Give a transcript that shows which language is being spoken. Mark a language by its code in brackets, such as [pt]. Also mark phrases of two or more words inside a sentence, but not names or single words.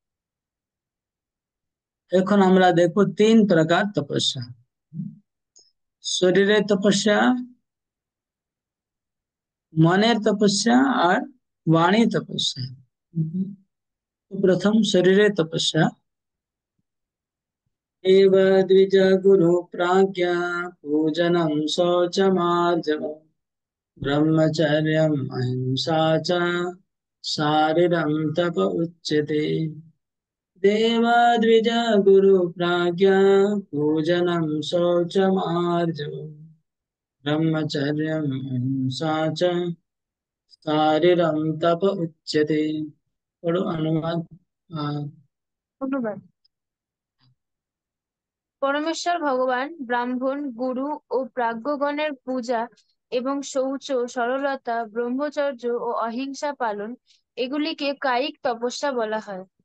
[bn] এখন আমরা দেখো 3 প্রকার তপস্যা: শরীরের তপস্যা, মনের তপস্যা আর বাণী তপস্যা। তো প্রথম শরীরের তপস্যা। [sa] एव द्विज गुरु प्राज्ञा पूजनं शौचमार्जवम् ब्रह्मचर्यम् अहिंसा च शारीरं तप उच्यते। देवाद्विज गुरु प्राज्ञा पूजनं शौचमार्जवम् ब्रह्मचर्यम् अहिंसा च शारीरं तप उच्यते। [hi] पढ़ो अनुवाद। [bn] অনুবাদ। পরমেশ্বর ভগবান ব্রাহ্মণ, গুরু ও প্রাজ্ঞগণের পূজা এবং শৌচ, সরলতা, ব্রহ্মচর্য ও অহিংসা পালন, এগুলিকে কায়িক তপস্যা বলা হয়।